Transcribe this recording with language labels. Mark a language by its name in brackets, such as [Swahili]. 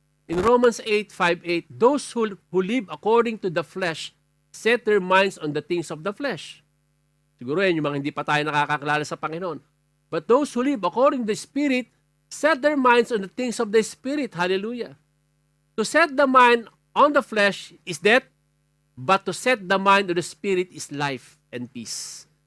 [English] In Romans 8:5-8, those who live according to the flesh set their minds on the things of the flesh. [Filipino] Siguro yan, yung mga hindi pa tayo nakakakilala sa Panginoon. [English] But those who live according to the Spirit set their minds on the things of the Spirit. Hallelujah. To set the mind on the flesh is death, but to set the mind on the Spirit is life and peace.